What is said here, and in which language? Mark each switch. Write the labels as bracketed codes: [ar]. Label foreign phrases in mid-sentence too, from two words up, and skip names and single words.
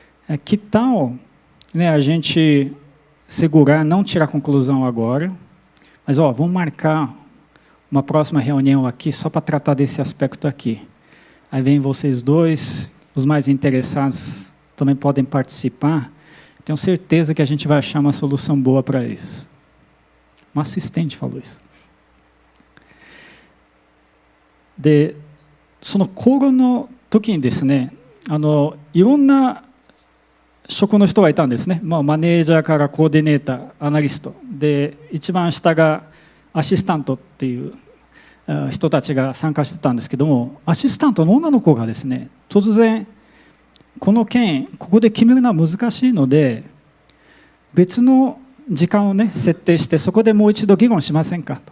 [pt] Que tal, né, a gente segurar, não tirar conclusão agora, mas vamos marcar uma próxima reunião aqui só para tratar desse aspecto aqui. Aí vem vocês dois, os mais interessados também podem participar. Tenho certeza que a gente vai achar uma solução boa para isso. Um assistente falou isso. [ja] で、その講論の時にですね、いろんな職の人がいたんですね。マネージャーからコーディネーター、アナリストで、一番下がアシスタントっていう人たちが参加してたんですけども、アシスタントの女の子がですね、突然この件ここで決めるのは難しいので、別の時間をね設定して、そこでもう一度議論しませんかと。